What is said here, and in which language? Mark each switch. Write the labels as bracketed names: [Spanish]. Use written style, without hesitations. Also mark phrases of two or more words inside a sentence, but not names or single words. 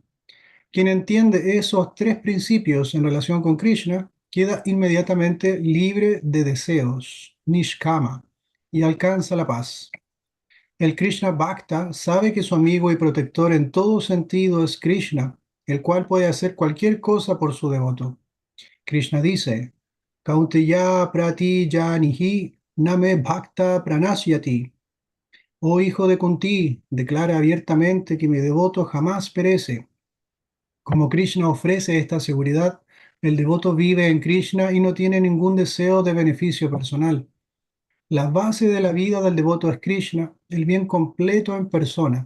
[Spanish] Quien entiende esos tres principios en relación con Krishna queda inmediatamente libre de deseos, nishkama, y alcanza la paz. El [Sanskrit] Krishna Bhakta [Spanish] sabe que su amigo y protector en todo sentido es Krishna, el cual puede hacer cualquier cosa por su devoto. Krishna dice, [Sanskrit] Kauteya prati janihi name bhakta pranasyati. [Spanish] Oh hijo de Kunti, declara abiertamente que mi devoto jamás perece. Como Krishna ofrece esta seguridad, el devoto vive en Krishna y no tiene ningún deseo de beneficio personal. La base de la vida del devoto es Krishna, el bien completo en persona.